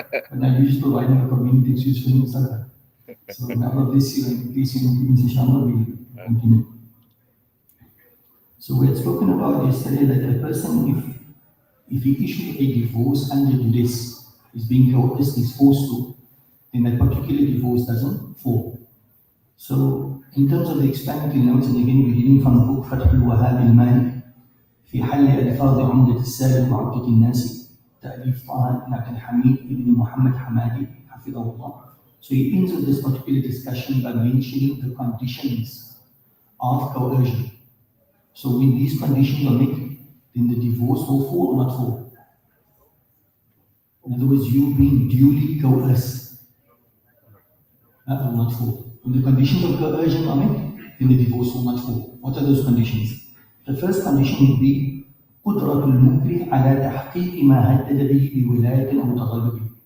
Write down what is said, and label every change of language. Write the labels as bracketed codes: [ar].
[en] And I used to providing a community excuse for himself. So may Allah bless you and increase your influence, inshallah, we continue. So we had spoken about yesterday that a person, if he issues a divorce under duress, is being coerced, is forced to, then that particular divorce doesn't fall. So in terms of the explanatory notes, and again we're reading from the book [ar] فتح الوهاب المالك في حل ألفاظ عمدة السالك وعقدة الناس تأليف طه بن عبد الحميد بن محمد حمادي حفظه الله. [en] So he ends with this particular discussion by mentioning the conditions of coercion. So when these conditions are met, then the divorce will fall or not fall. In other words, you being duly coerced, that will not fall. When the conditions of coercion are met, then the divorce will not fall. What are those conditions? The first condition would be [ar] قدرة المكره على تحقيق ما هدد به بولاية أو تغلب.